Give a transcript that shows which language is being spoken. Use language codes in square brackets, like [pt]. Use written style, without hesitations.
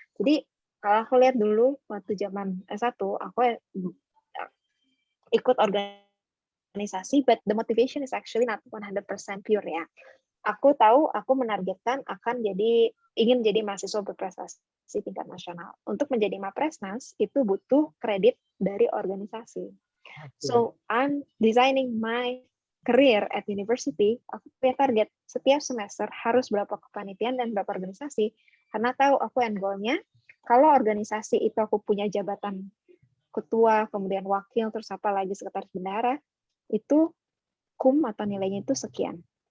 [id] Jadi kalau aku lihat dulu waktu zaman S1, aku ikut organisasi, [en] but the motivation is actually not 100% pure [id] ya. Aku tahu aku menargetkan ingin jadi mahasiswa berprestasi tingkat nasional. Untuk menjadi Mapresnas itu butuh kredit dari organisasi. [en] So I'm designing my career at university. [id] Aku punya target setiap semester harus berapa kepanitiaan dan berapa organisasi. Karena tahu aku end goal-nya, kalau organisasi itu aku punya jabatan ketua, kemudian wakil, terus apa lagi sekretaris bendahara, itu kum atau nilainya itu sekian.